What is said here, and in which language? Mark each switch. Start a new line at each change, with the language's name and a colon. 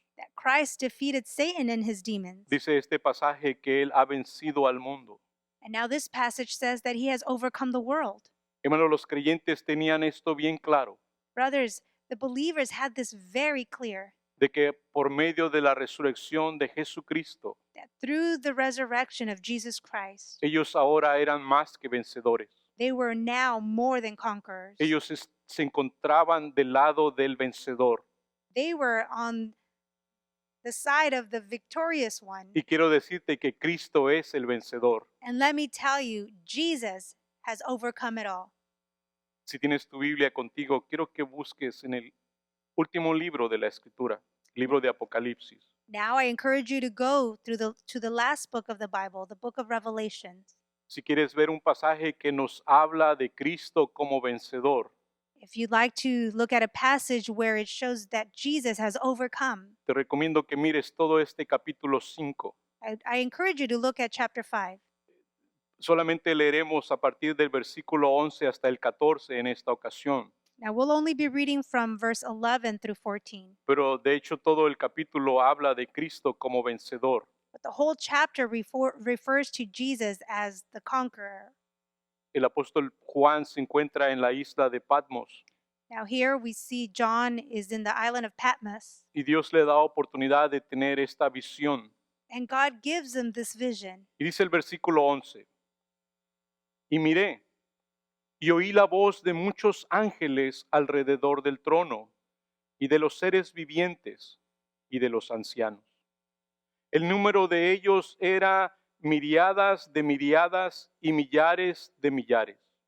English: that Christ defeated Satan and his demons.
Spanish: Dice este pasaje que Él ha vencido al mundo.
English: And now this passage says that he has overcome the world.
Spanish: Hermanos, los creyentes tenían esto bien claro,
English: Brothers, the believers had this very clear,
Spanish: de que por medio de la resurrección de Jesucristo,
English: that through the resurrection of Jesus Christ,
Spanish: ellos ahora eran más que vencedores.
English: they were now more than conquerors.
Spanish: Ellos se encontraban del lado del vencedor.
English: They were on the side of the victorious one.
Spanish: Y quiero decirte que Cristo es el vencedor.
English: And let me tell you, Jesus has overcome it all.
Spanish: Si tienes tu Biblia contigo, quiero que busques en el último libro de la Escritura, libro de Apocalipsis.
English: Now I encourage you to go to the last book of the Bible, the book of Revelations.
Spanish: Si quieres ver un pasaje que nos habla de Cristo como vencedor,
English: If you'd like to look at a passage where it shows that Jesus has overcome,
Spanish: te recomiendo que mires todo este capítulo 5.
English: I encourage you to look at chapter 5.
Spanish: Solamente leeremos a partir del versículo 11 hasta el 14 en esta ocasión.
English: Now, we'll only be reading from verse 11 through 14,
Spanish: pero de hecho todo el capítulo habla de Cristo como vencedor.
English: but the whole chapter refers to Jesus as the conqueror.
Spanish: El apóstol Juan se encuentra en la isla de Patmos
English: Now, here we see John is in the island of Patmos,
Spanish: y Dios le da oportunidad de tener esta visión.
English: and God gives him this vision.
Spanish: Y dice el versículo 11, y miré, y oí la voz de muchos ángeles alrededor del trono, y de los seres vivientes, y de los ancianos. El número de ellos era miriadas de miriadas y millares de millares.